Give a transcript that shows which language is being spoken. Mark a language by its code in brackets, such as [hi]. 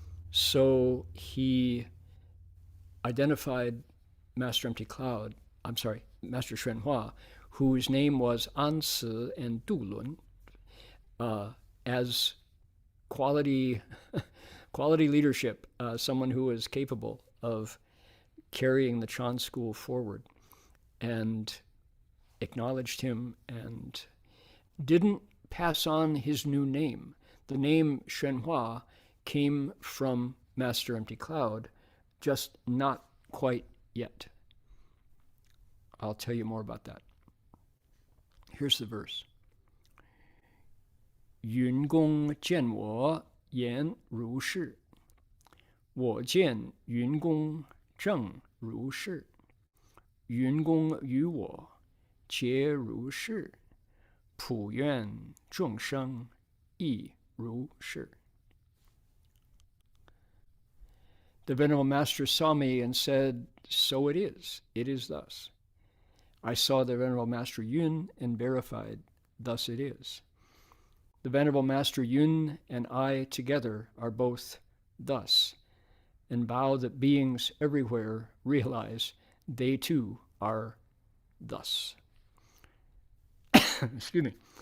[en] So he identified Master Empty Cloud, Master Shenhua, whose name was Ansu and Dulun, as quality leadership, someone who is capable of carrying the Chan school forward, and acknowledged him and didn't pass on his new name. The name Shenhua came from Master Empty Cloud, just not quite yet. I'll tell you more about that. Here's the verse. [zh] 云公见我言如是，我见云公正如是，云公与我皆如是，普愿众生亦如是。 [en] The Venerable Master saw me and said, so it is thus. I saw the Venerable Master Yun and verified, thus it is. The Venerable Master Yun and I together are both thus, and vow that beings everywhere realize they too are thus. Excuse me.